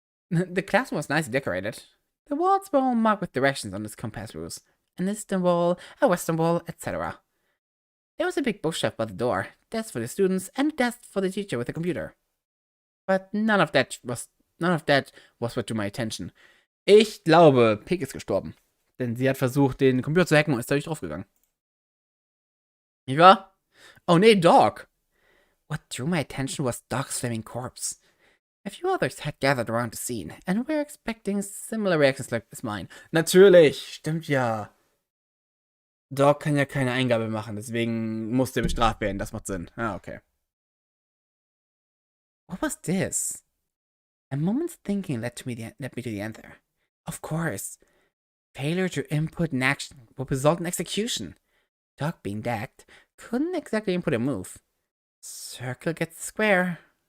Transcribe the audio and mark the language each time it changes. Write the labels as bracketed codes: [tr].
[en] The classroom was nicely decorated. The walls were all marked with directions on this compass rules. An eastern wall, a western wall, etc. There was a big bookshelf by the door, desk for the students, and a desk for the teacher with a computer. But none of that was what drew my attention. [de] Ich glaube, Pig ist gestorben. Denn sie hat versucht, den Computer zu hacken und ist dadurch draufgegangen. Nicht wahr? Oh nee, Dog! [en] What drew my attention was Dog's flaming corpse. A few others had gathered around the scene, and were expecting similar reactions like as mine. [de] Natürlich, stimmt ja. Dog kann ja keine Eingabe machen, deswegen musste er bestraft werden, das macht Sinn. Ah, okay. [en] What was this? A moment's thinking led me to the answer. Of course. Failure to input an action would result in execution. Dog being decked couldn't exactly input a move. Circle gets square.